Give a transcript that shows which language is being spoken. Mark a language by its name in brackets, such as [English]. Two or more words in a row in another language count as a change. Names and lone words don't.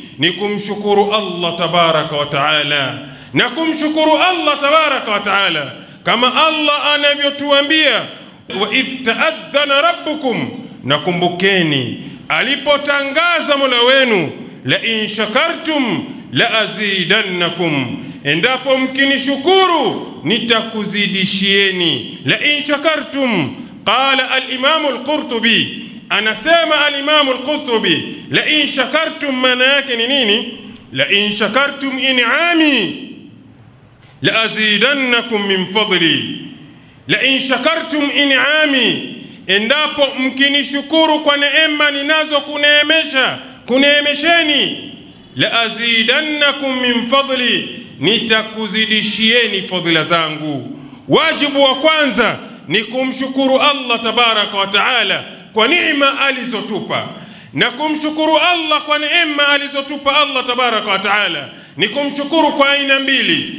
[Swahili] Ni kumshukuru [Arabic] الله تبارك وتعالى, [Swahili] na kumshukuru [Arabic] الله تبارك وتعالى [Swahili] kama Allah anavyotuambia, [Arabic] وإذ تأذن ربكم, [Swahili] na kumbukeni alipotangaza Mola wenu, [Arabic] لئن شكرتم لأزيدنكم, [Swahili] endapo mkinishukuru nitakuzidishieni. [Arabic] لئن شكرتم قال الإمام القرطبي, anasema al-Imam al-Qurtubi, لئن شكرتم [Swahili] maana yake ni nini? [Arabic] لئن شكرتم إنعامي لأزيدنكم من فضلي. لئن شكرتم إنعامي, [Swahili] endapo mkinishukuru kwa neema ninazo kuneemesheni, [Arabic] لأزيدنكم من فضلي, [Swahili] nitakuzidishieni fadhila zangu. Wajibu wa kwanza ni kumshukuru [Arabic] الله تبارك وتعالى [Swahili] kwa neema alizotupa, na kumshukuru Allah kwa neema alizotupa [Arabic] الله تبارك وتعالى [Swahili] ni kumshukuru kwa aina mbili.